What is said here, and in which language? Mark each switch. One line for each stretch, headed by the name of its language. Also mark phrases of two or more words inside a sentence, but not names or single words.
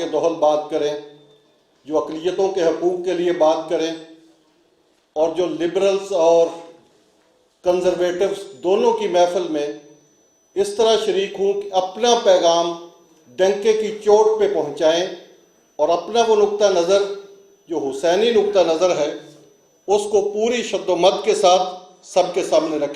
Urdu: دہل بات کریں، جو اقلیتوں کے حقوق کے لیے بات کریں، اور جو لبرلز اور کنزرویٹوز دونوں کی محفل میں اس طرح شریک ہوں کہ اپنا پیغام ڈنکے کی چوٹ پہ پہنچائیں، اور اپنا وہ نقطہ نظر جو حسینی نقطہ نظر ہے اس کو پوری شد و مد کے ساتھ سب کے سامنے رکھیں.